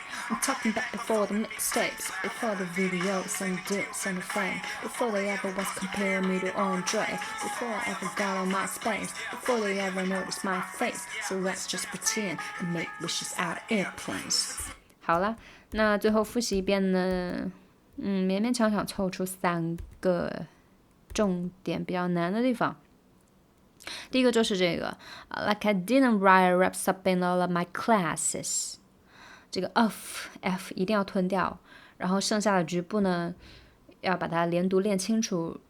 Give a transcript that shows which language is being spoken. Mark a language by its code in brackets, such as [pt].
[en] I'm talking back before the mixtapes, before the videos and dips and the fame, before they ever was comparing me to Andre, before I ever got on my space, before they ever noticed my face. So let's just pretend and make wishes out airplanes. [zh] 好了，那最后复习一遍呢，勉勉强强凑出3个重点比较难的地方。第一个就是这个 [en] ，Like I didn't write raps up in all of my classes。 [zh] 这个 f 一定要吞掉，然后剩下的局部呢，要把它连读练清楚。